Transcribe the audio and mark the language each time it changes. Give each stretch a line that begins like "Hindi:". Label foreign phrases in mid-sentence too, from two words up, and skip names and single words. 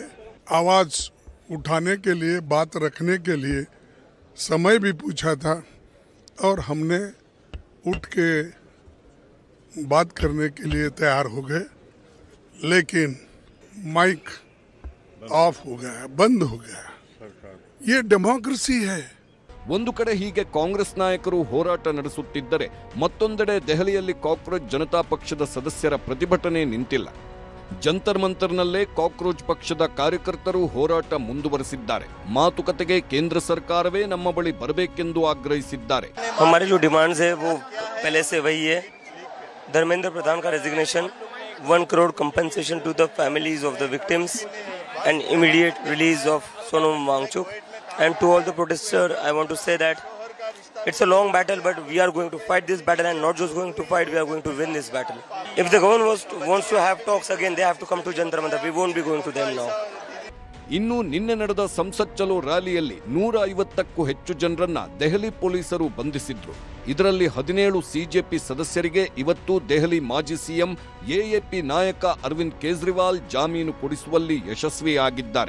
Hindi: आवाज़ उठाने के लिए, बात रखने के लिए समय भी पूछा था और हमने उठ के बात करने के लिए तैयार हो गए, लेकिन
English: mic off
Hindi: हो गया, बंद हो गया। ये डेमोक्रेसी है।
Kannada: ಒಂದು ಕಡೆ ಹೀಗೆ ಕಾಂಗ್ರೆಸ್ ನಾಯಕರು ಹೋರಾಟ ನಡೆಸುತ್ತಿದ್ದರೆ ಮತ್ತೊಂದೆಡೆ ದೆಹಲಿಯಲ್ಲಿ ಕಾಕ್ರೋಚ್ ಜನತಾ ಪಕ್ಷದ ಸದಸ್ಯರ ಪ್ರತಿಭಟನೆ ನಿಂತಿಲ್ಲ. ಜಂತರ್ ಮಂತರ್ನಲ್ಲೇ ಕಾಕ್ರೋಚ್ ಪಕ್ಷದ ಕಾರ್ಯಕರ್ತರು ಹೋರಾಟ ಮುಂದುವರೆಸಿದ್ದಾರೆ. ಮಾತುಕತೆಗೆ ಕೇಂದ್ರ ಸರ್ಕಾರವೇ ನಮ್ಮ ಬಳಿ ಬರಬೇಕೆಂದು ಆಗ್ರಹಿಸಿದ್ದಾರೆ.
Hindi: हमारी जो डिमांड्स है वो पहले से वही है. धर्मेंद्र प्रधान का रेजिग्नेशन,
English: 1 crore compensation to the families of the victims and immediate release of Sonam Wangchuk. And to all the protesters, I want to say that it's a long battle, but we are going to fight this battle, and not just going to fight, we are going to win this battle. If the government wants to have talks again, they have to come to Jantar Mantar. We won't be going to them now.
Kannada: ಇನ್ನು ನಿನ್ನೆ ನಡೆದ ಸಂಸತ್ ಚಲೋ ರ್ಯಾಲಿಯಲ್ಲಿ 150ಕ್ಕೂ ಹೆಚ್ಚು ಜನರನ್ನ ದೆಹಲಿ ಪೊಲೀಸರು ಬಂಧಿಸಿದ್ರು. ಇದರಲ್ಲಿ 17 ಸಿಜೆಪಿ ಸದಸ್ಯರಿಗೆ ಇವತ್ತು ದೆಹಲಿ ಮಾಜಿ ಸಿಎಂ ಎಎಪಿ ನಾಯಕ ಅರವಿಂದ್ ಕೇಜ್ರಿವಾಲ್ ಜಾಮೀನು ಕೊಡಿಸುವಲ್ಲಿ ಯಶಸ್ವಿಯಾಗಿದ್ದಾರೆ.